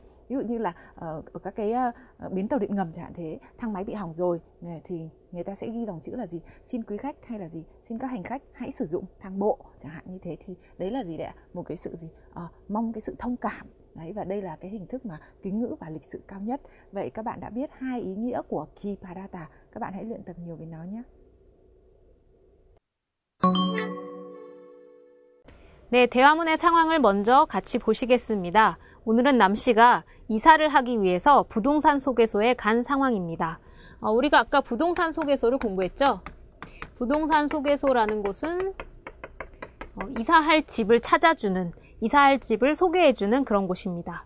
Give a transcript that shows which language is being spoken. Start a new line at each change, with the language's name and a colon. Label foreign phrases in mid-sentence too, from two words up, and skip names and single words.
Vietnamese: Ví dụ như là ở các cái bến tàu điện ngầm chẳng hạn thế, thang máy bị hỏng rồi thì người ta sẽ ghi dòng chữ là gì? Xin quý khách hay là gì? Xin các hành khách hãy sử dụng thang bộ chẳng hạn như thế, thì đấy là gì đấy ạ? Một cái sự gì? Mong cái sự thông cảm. Đấy, và đây là cái hình thức mà kính ngữ và lịch sự cao nhất. Vậy các bạn đã biết hai ý nghĩa của
Korean: 기 바라다.
Vietnamese: Các bạn hãy luyện tập nhiều với nó nhé.
Korean: 네, 대화문의 상황을 먼저 같이 보시겠습니다. 오늘은 남씨가 이사를 하기 위해서 부동산 소개소에 간 상황입니다. 우리가 아까 부동산 소개소를 공부했죠? 부동산 소개소라는 곳은 이사할 집을 찾아주는, 이사할 집을 소개해주는 그런 곳입니다.